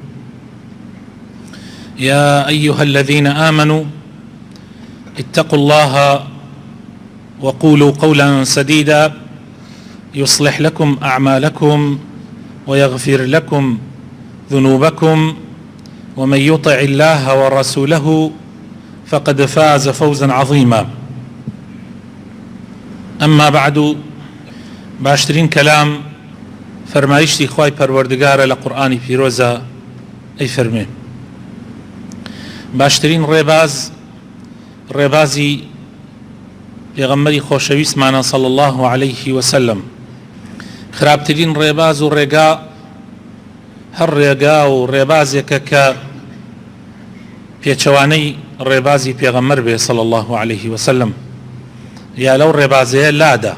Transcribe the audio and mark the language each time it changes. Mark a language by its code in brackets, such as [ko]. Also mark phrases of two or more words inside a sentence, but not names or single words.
[ar] يا أيها الذين آمنوا اتقوا الله وقولوا قولا سديدا يصلح لكم أعمالكم ويغفر لكم ذنوبكم ومن يطع الله ورسوله فقد فاز فوزا عظيما. أما بعد، [ckb] باشترين كلام فرمایشتی خوای پەروەردگارە لە قورئانی پیرۆزە ئەی فەرمێ باشترین ڕێبازی پێغەمبەری خۆشەویستمانە [ar] صلی الله عليه وسلم. [ckb] خراپترین ڕێباز و ڕێگا هەر ڕێگا و ڕێبازێکە کە پێچەوانەی ڕێبازی پێغەمبەر بێ [ar] صلی الله عليه وسلم، [ckb] یا لەو ڕێبازەیە لادا.